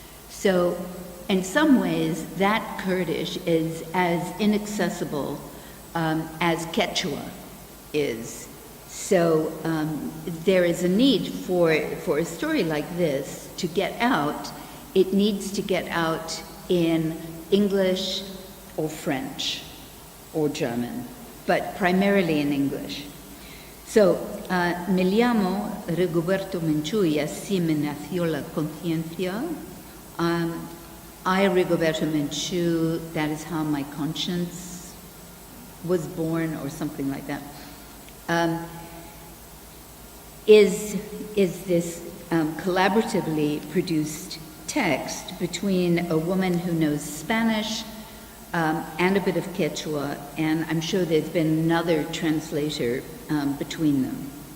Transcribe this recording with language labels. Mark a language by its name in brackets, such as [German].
[English] So in some ways, that Kurdish is as inaccessible as Quechua is. So there is a need for a story like this to get out. It needs to get out in English or French or German, but primarily in English. [Spanish] So, me llamo Rigoberta Menchu y así me nació la conciencia. [English] I, Rigoberta Menchu, that is how my conscience was born, or something like that. Is this collaboratively produced text between a woman who knows Spanish and a bit of Quechua, and I'm sure there's been another translator between them.